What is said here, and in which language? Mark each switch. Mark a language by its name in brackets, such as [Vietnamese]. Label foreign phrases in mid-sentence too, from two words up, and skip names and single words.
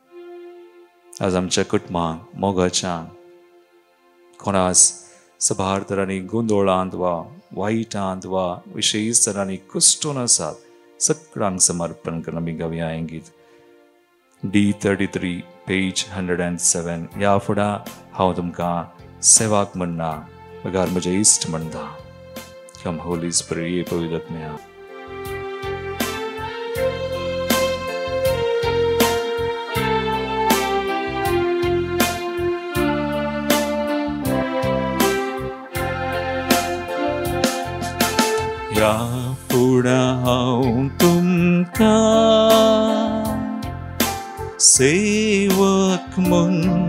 [Konkani] आज आमच्या कुटुंबांक मोगाच्या कोणास सबार तरांनी गोंदोळांत वा वायटांत वा विशयी तरांनी कुस्टून आसात सगळ्यांक समर्पण करून आमी गावया हें गीत D33 पेज 107 ह्या फुडां हांव तुमकां सेवाक म्हणना मगार म्हजे इश्ट म्हणटा [English] come holy spirit [Konkani] ये पवित्र आत्म्या ह्या फुडां हांव तुमकां सेवक म्हूण